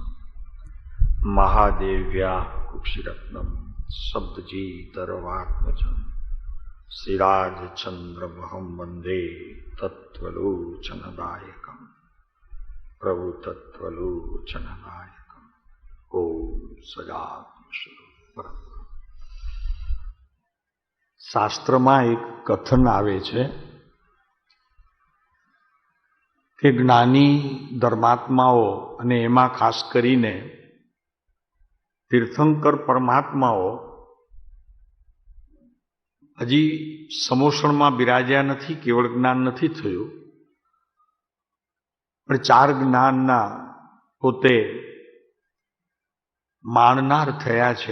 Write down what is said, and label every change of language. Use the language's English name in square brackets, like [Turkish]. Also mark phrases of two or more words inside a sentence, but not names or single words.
[Sanskrit] महादेव्या कुक्षिरत्नम शब्दजीतरवात्मजं श्रीराजचंद्रमहं वंदे तत्त्वलोचनदायकं, प्रभु तत्त्वलोचनदायकं। ओम सदात्म। [Gujarati] શાસ્ત્રમાં એક કથન આવે છે કે જ્ઞાની ધર્માત્માઓ અને એમાં ખાસ કરીને તીર્થંકર પરમાત્માઓ હજી સમોષણમાં બિરાજ્યા નથી, કેવળ જ્ઞાન નથી થયું, પણ ચાર જ્ઞાનના પોતે માણનાર થયા છે.